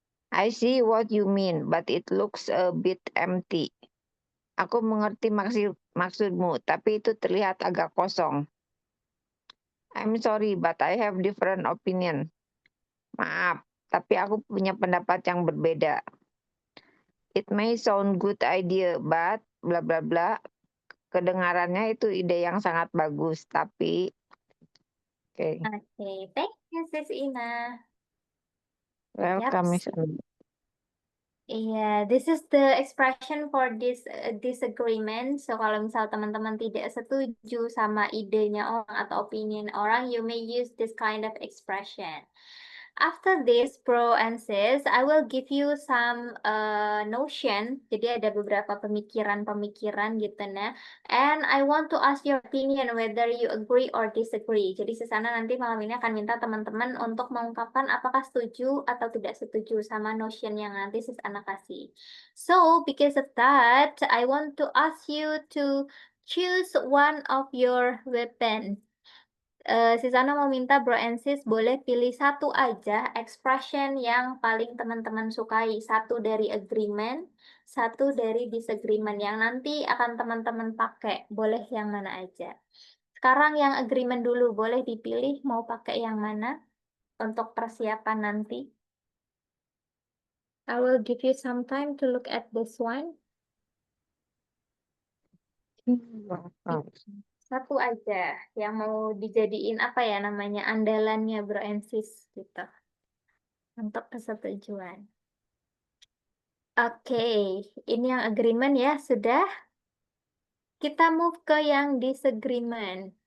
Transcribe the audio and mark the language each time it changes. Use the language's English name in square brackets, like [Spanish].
[English] I see what you mean, but it looks a bit empty. [Indonesian] Aku mengerti maksudmu, tapi itu terlihat agak kosong. [English] I'm sorry, but I have different opinion. [Indonesian] Maaf, tapi aku punya pendapat yang berbeda. [English] It may sound good idea, but bla bla [Indonesian] bla. Kedengarannya itu ide yang sangat bagus, tapi [English] Okay, thank you, Sis Ina. welcome, Miss Anu. Iya, this is the expression for this disagreement. [Indonesian] So kalau misal teman-teman tidak setuju sama idenya orang atau opinion orang, [English] you may use this kind of expression. After this, pro and sis, I will give you some notion. [Indonesian] Jadi ada beberapa pemikiran-pemikiran gitu nah. [English] And I want to ask your opinion whether you agree or disagree. [Indonesian] Jadi Susana nanti malam ini akan minta teman-teman untuk mengungkapkan apakah setuju atau tidak setuju sama notion yang nanti Susana kasih. [English] So, because of that, I want to ask you to choose one of your weapon. [Indonesian] Susana mau minta bro and sis boleh pilih satu aja expression yang paling teman-teman sukai. Satu dari agreement, satu dari disagreement yang nanti akan teman-teman pakai. Boleh yang mana aja. Sekarang yang agreement dulu, boleh dipilih mau pakai yang mana untuk persiapan nanti. [English] I will give you some time to look at this one. [Indonesian] Satu aja yang mau dijadiin apa ya namanya andalannya bro and sis gitu untuk persetujuan. Oke, ini yang agreement ya sudah. Kita move ke yang disagreement.